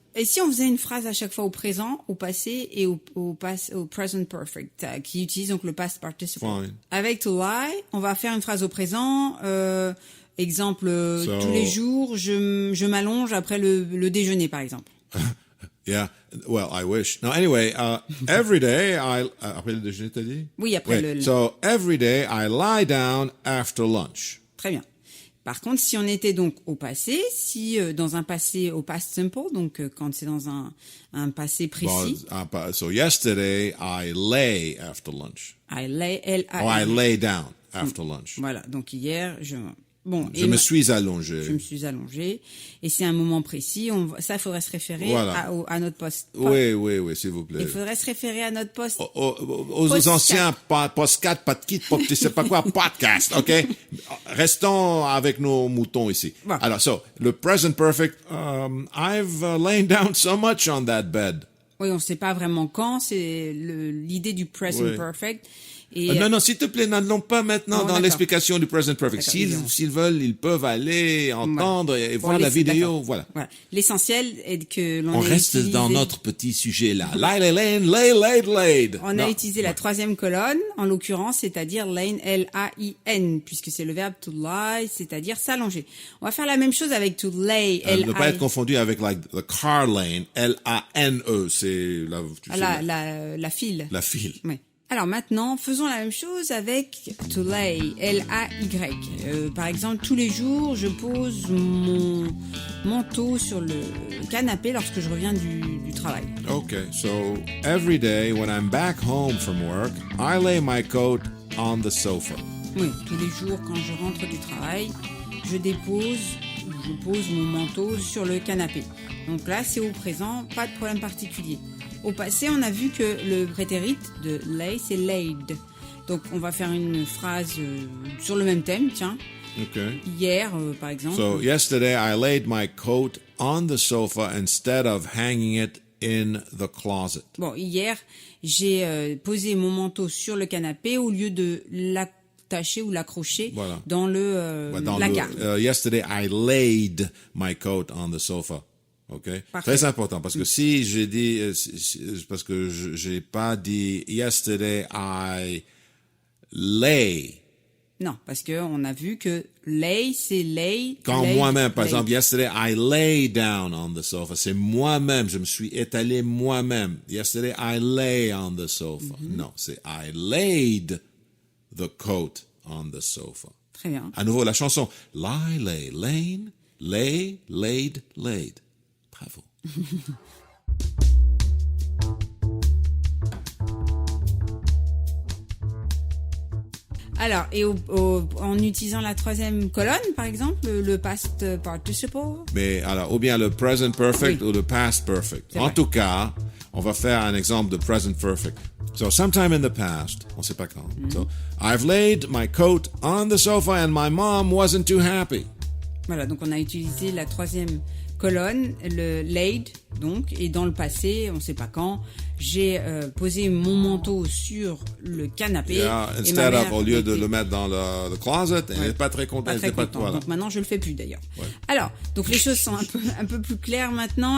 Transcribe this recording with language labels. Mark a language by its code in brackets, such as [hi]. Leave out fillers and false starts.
[fr] Et si on faisait une phrase à chaque fois au présent, au passé et au present perfect, qui utilise donc le past participle. [en] Fine. [fr] Avec to lie, on va faire une phrase au présent. Exemple, tous les jours, je m'allonge après le déjeuner, par exemple. [en] Yeah, well, I wish. No, anyway, every day [fr] après le déjeuner, t'as dit? Oui, après le... [en] So, every day I lie down after lunch. [fr] Très bien. Par contre, si on était donc au passé, si dans un passé au past simple, donc quand c'est dans un passé précis. [en] So, yesterday I lay after lunch. I lay, L-A-Y. I lay down after lunch. [fr] Voilà, donc hier, je me suis allongé. Je me suis allongé. Et c'est un moment précis. Ça, il faudrait se référer à notre poste. Oui, s'il vous plaît. Il faudrait se référer à notre poste. Aux anciens post-4, pas de kit, je sais pas quoi, podcast, ok? Restons avec nos moutons ici. Bon. Alors, le [en] present perfect, I've lain down so much on that bed. [fr] Oui, on sait pas vraiment quand. C'est l'idée du present perfect. Et non, s'il te plaît, n'allons pas maintenant dans l'explication du present perfect. S'ils veulent, ils peuvent aller entendre et voir la vidéo. Voilà. L'essentiel est que on reste dans notre petit sujet là. [en] Laid. [fr] On a utilisé la troisième colonne, en l'occurrence, c'est-à-dire lain, L-A-I-N, puisque c'est le verbe to lie, c'est-à-dire s'allonger. On va faire la même chose avec to lay, L-A-I. Ne pas être confondu avec [en] the car lane, [fr] L-A-N-E. C'est la file. La file. Oui. Alors maintenant, faisons la même chose avec to lay, L-A-Y. Par exemple, tous les jours, je pose mon manteau sur le canapé lorsque je reviens du travail. [en] Okay, so every day when I'm back home from work, I lay my coat on the sofa. [fr] Oui, tous les jours quand je rentre du travail, je pose mon manteau sur le canapé. Donc là, c'est au présent, pas de problème particulier. Au passé, on a vu que le prétérit de lay, c'est laid. Donc, on va faire une phrase sur le même thème, tiens. [en] Okay. [fr] Hier, par exemple. [en] So, yesterday, I laid my coat on the sofa instead of hanging it in the closet. [fr] Bon, hier, j'ai posé mon manteau sur le canapé au lieu de l'attacher ou l'accrocher dans le placard. [en] Yesterday, I laid my coat on the sofa. Okay. [fr] Très important parce que si j'ai dit parce que j'ai pas dit [en] yesterday I lay. [fr] Non, parce que on a vu que lay c'est lay. Quand moi-même, par exemple, [en] yesterday I lay down on the sofa, [fr] c'est moi-même, je me suis étalé moi-même. [en] Yesterday I lay on the sofa. [fr] Non, c'est [en] I laid the coat on the sofa. [fr] Très bien. À nouveau la chanson lie, lay, lane, lay, laid, laid. Bravo. Alors, et en utilisant la troisième colonne, par exemple, le past participle. Mais alors, ou bien le present perfect ou le past perfect. En tout cas, on va faire un exemple de present perfect. [en] So, sometime in the past, [fr] on sait pas quand. [en] So, I've laid my coat on the sofa and my mom wasn't too happy. [fr] Voilà, donc on a utilisé la troisième colonne, le laid, donc, et dans le passé, on ne sait pas quand, j'ai posé mon manteau sur le canapé. [en] Yeah, instead of, [fr] au lieu de le mettre dans le closet, elle n'est pas très contente. Voilà. Donc maintenant, je le fais plus d'ailleurs. Ouais. Alors, donc les choses sont un peu plus claires maintenant.